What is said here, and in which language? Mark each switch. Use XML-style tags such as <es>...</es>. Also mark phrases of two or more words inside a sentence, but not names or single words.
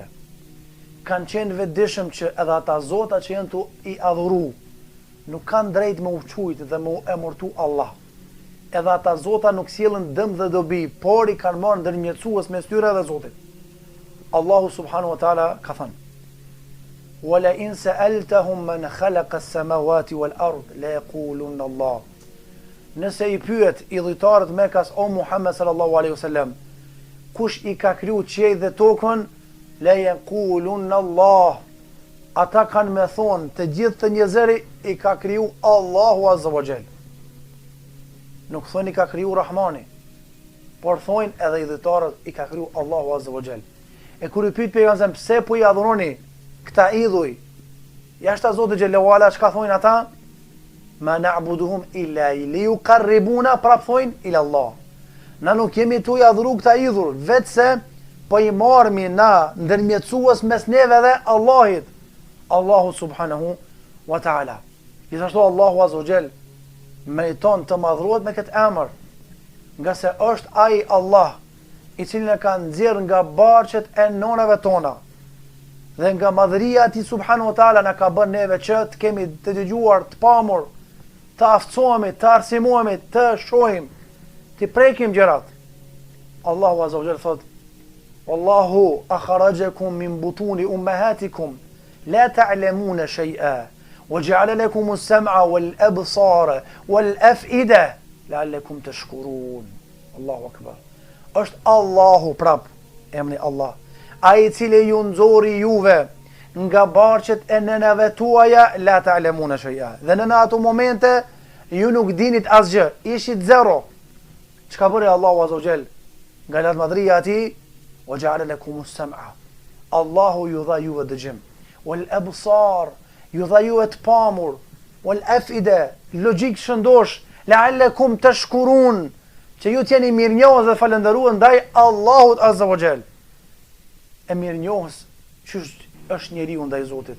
<sq>Kanë qenë të vetëdijshëm që edhe ata zota që janë tu i adhuru nuk kanë drejt me u quajt dhe me u emërtu Allah. Edhe ata zota nuk sjellën dëm dhe dobi, por i kanë marrë ndërmjetësues mes tyre dhe Zotit. Allahu</sq> <ar>سبحانه وتعالى</ar> <sq>ka thënë:</sq> <ar>"ولئن سألتهم من خلق السماوات والأرض ليقولن الله."</ar> <sq>Nëse i pyet idhujtarët Mekas o Muhammed</sq> <ar>صلى الله عليه وسلم,</ar> <sq>kush i ka kriju qiellin dhe tokën,</sq> <ar>ليقولن الله.</ar> <sq>Ata kanë me thonë të gjithë të njerëzit i ka kriju Allahu</sq> <ar>عز وجل.</ar> <sq>Nuk thoni ka kriju Rahmani, por thojnë edhe idhujtarët i ka kriju Allahu</sq> <ar>عز وجل.</ar> <sq>E kur i pyet pejgamberin pse po i adhuroni këta idhuj, jashtë Zotit</sq> <ar>جل وعلا,</ar> <sq>çka thojnë ata?</sq> <ar>ما نعبدهم إلا ليقربونا,</ar> <sq>prap thojnë</sq> <ar>إلى الله.</ar> <sq>Na nuk jemi tu i adhuru këta idhuj, vetëse po i marrmi na ndërmjetësues mes neve dhe Allahit, Allahu</sq> <ar>سبحانه وتعالى.</ar> <sq>Gjithashtu Allahu azza wa jall meriton të madhruhet me këtë emër, nga se është ai Allah i cili na ka nxjerrë nga barqet e nonave tona dhe nga madhëria e tij</sq> <ar>سبحانه وتعالى</ar> <sq>na ka bërë neve që të kemi të dëgjuar, të pamur, të aftësohemi, të arsimohemi, të shohim, të prekim gjërat. Allahu</sq> <ar>عز وجل</ar> <sq>thot:</sq> <ar>"والله أخرجكم من بطون أمهاتكم لا تعلمون شيئا وجعل لكم السمع والأبصار والأفئدة لعلكم تشكرون." الله أكبر.</ar> <sq>Është Allahu prap, emri Allah, ai i cili ju nxori juve nga barqet e nënave tuaja,</sq> <ar>لا تعلمون شيئا.</ar> <sq>Dhe në ato momente ju nuk dinit asgjë, ishit zero. Çka bëri Allahu</sq> <ar>عز وجل?</ar> <sq>Nga lart madhria e tij,</sq> <ar>وجعل لكم السمع.</ar> <sq>Allahu ju dha juve dëgjim.</sq> <ar>والأبصار,</ar> <sq>ju dha juve të pamur,</sq> <ar>والأفئدة,</ar> <sq>logjik shëndosh,</sq> <ar>لعلكم تشكرون,</ar> <sq>që ju t'jeni mirënjohës dhe falëndëruar ndaj Allahut</sq> <ar>عز وجل.</ar> <sq>E mirënjohës që është njeriu ndaj Zotit.</sq>